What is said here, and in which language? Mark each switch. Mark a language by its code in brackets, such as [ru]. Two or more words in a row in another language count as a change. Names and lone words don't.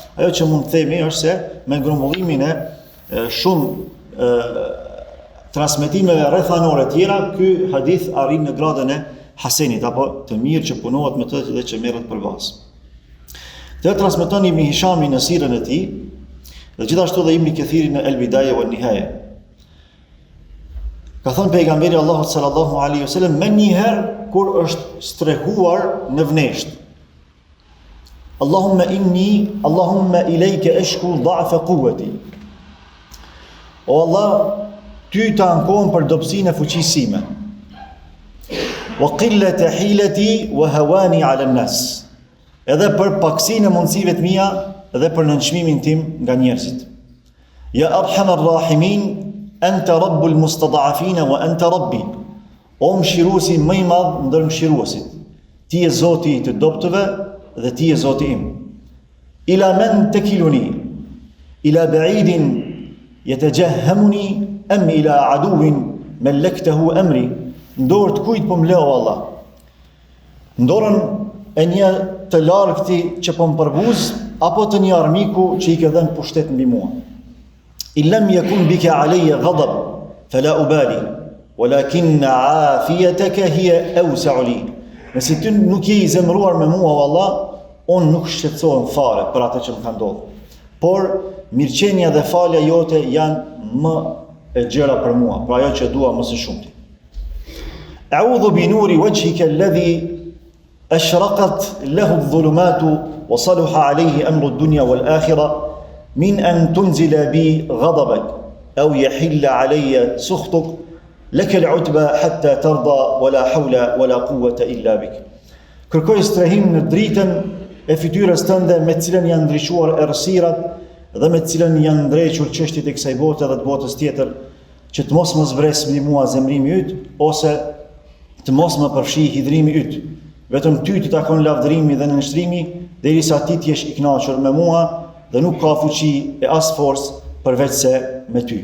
[sq] Ajo që mund të themi është se me grumbullimin e shumë transmetimeve rrethanore tjera, ky hadith arrin në gradën e hasenit apo të mirë që punohet me të dhe që merret për bazë. Të transmeton Ibn Hishami në sirën e tij, dhe gjithashtu dhe Ibn Kathiri në El-Bidaja wa Nihaya. Ka thënë pejgamberi Allahut [ar] صلى الله عليه وسلم [sq] më njëherë kur është strehuar në vnesht: [ar] اللهم إليك أشكو ضعف قوتي. [sq] O Allah, ty të ankohem për dobësinë e fuqisë sime. [ar] وقلة حيلتي وهواني على الناس. [sq] Edhe për paksinë e mundësive të mia dhe për nënçmimin tim nga njerëzit. [ar] يا أرحم الراحمين أنت رب المستضعفين وأنت ربي. [sq] O mëshiruesi më i madh ndër mëshiruesit. Ti je Zoti i të dobëtëve dhe ti je Zoti im. [ar] إلى من تكلني? إلى بعيد يتجهمني أم إلى عدو ملكته أمري? [sq] Ndorë kujt po më leo Allah? Ndorën e një të largëti që po më përbuz, apo të një armiku që i ke dhënë pushtet mbi mua. [ar] إن لم يكن بك علي غضب فلا أبالي ولكن عافيتك هي أوسع لي. [sq] Nëse ti nuk je i zemëruar me mua o Allah, unë nuk shqetësohem fare për atë që më ka ndodhur. Por mirëqenia dhe falja jote janë më e gjëra për mua, për ajo që dua më së shumti. [ar] أعوذ بنور وجهك الذي أشرقت له الظلمات وصلح عليه أمر الدنيا والآخرة من أن تنزل بي غضبك أو يحل علي سخطك لك العتبى حتى ترضى ولا حول ولا قوة إلا بك. [sq] Kërkoj strehim në dritën e fytyrës tënde me të cilën janë ndriçuar errësirat dhe me të cilën janë ndrequr çështjet e kësaj bote dhe të botës tjetër, që të mos më zbres mbi mua zemrimi yt, ose të mos më përfshi hidhrimi yt. Vetëm ty të takon lavdërimi dhe nënshtrimi, derisa ti të jesh i kënaqur me mua dhe nuk ka fuqi e as forcë përveç se me ty.